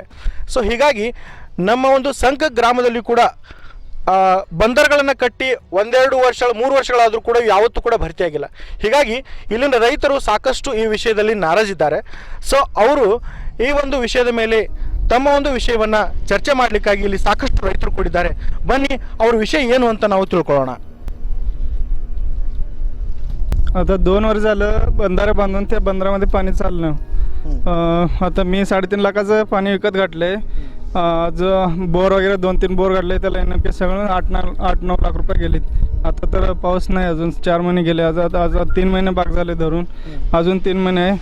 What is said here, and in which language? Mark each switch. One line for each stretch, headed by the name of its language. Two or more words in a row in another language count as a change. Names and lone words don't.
Kannada: ಸೊ ಹೀಗಾಗಿ ನಮ್ಮ ಒಂದು ಸಂಕ ಗ್ರಾಮದಲ್ಲಿ ಕೂಡ ಬಂದರುಗಳನ್ನು ಕಟ್ಟಿ 1-2 ವರ್ಷ 3 ವರ್ಷಗಳಾದರೂ ಕೂಡ ಯಾವತ್ತೂ ಕೂಡ ಭರ್ತಿಯಾಗಿಲ್ಲ. ಹೀಗಾಗಿ ಇಲ್ಲಿನ ರೈತರು ಸಾಕಷ್ಟು ಈ ವಿಷಯದಲ್ಲಿ ನಾರಾಜಿದ್ದಾರೆ. ಸೊ ಅವರು ಈ ಒಂದು ವಿಷಯದ ಮೇಲೆ ತಮ್ಮ ಒಂದು ವಿಷಯವನ್ನು ಚರ್ಚೆ ಮಾಡಲಿಕ್ಕಾಗಿ ಇಲ್ಲಿ ಸಾಕಷ್ಟು ರೈತರು ಕೂಡಿದ್ದಾರೆ. ಬನ್ನಿ ಅವ್ರ ವಿಷಯ ಏನು ಅಂತ ನಾವು ತಿಳ್ಕೊಳ್ಳೋಣ.
Marathi: आता 2 वर्ष झालं बंधारे बांधून त्या बंधारामध्ये पाणी चाललं. आता मी 3.5 लाखाचं पाणी विकत घातले. आज बोर वगैरे 2-3 बोर घातले, त्याला नेमके सगळं 8-9 लाख रुपये गेलेत. आता तर पाऊस नाही, अजून 4 महिने गेले. आज 3 महिने बाग झाले धरून, अजून 3 महिने आहे.